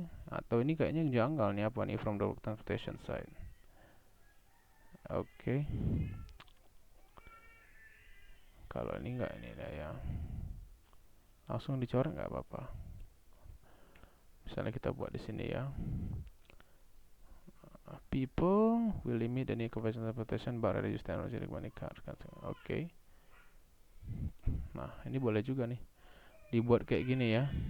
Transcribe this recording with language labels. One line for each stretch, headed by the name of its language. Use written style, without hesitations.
Indonesian: Atau ini kayaknya yang janggal nih, apa nih,
English: from the transportation side.
Indonesian: Oke. Kalau ini enggak, ini dah ya. Langsung dicoret nggak apa-apa. Misalnya kita buat di sini ya.
English: People will limit the need of transportation but reduce technology required cars. Oke.
Indonesian: Nah, ini boleh juga nih dibuat kayak gini ya.